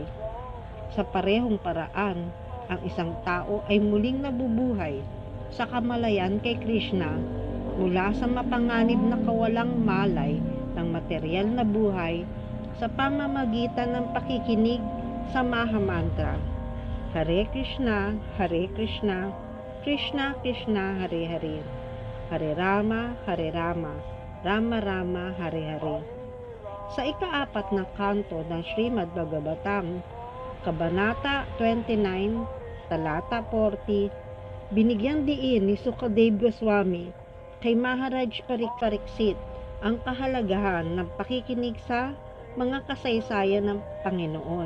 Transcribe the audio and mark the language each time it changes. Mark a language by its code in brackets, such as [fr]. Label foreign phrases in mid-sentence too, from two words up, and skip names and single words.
[tl] Sa parehong paraan, ang isang tao ay muling nabubuhay sa kamalayan kay Krishna mula sa mapanganib na kawalang malay ng materyal na buhay sa pamamagitan ng pakikinig sa Maha Mantra. Hare Krishna, Krishna Krishna, Hare Hare, Hare Rama, Rama Rama, Hare Hare. Sa ika-4 na kanto ng Srimad Bhagavatam, Kabanata 29, Talata 40, binigyan diin ni Sukadev Goswami kay Maharaj Pariksit ang kahalagahan ng pakikinig sa mga kasaysayan ng Panginoon.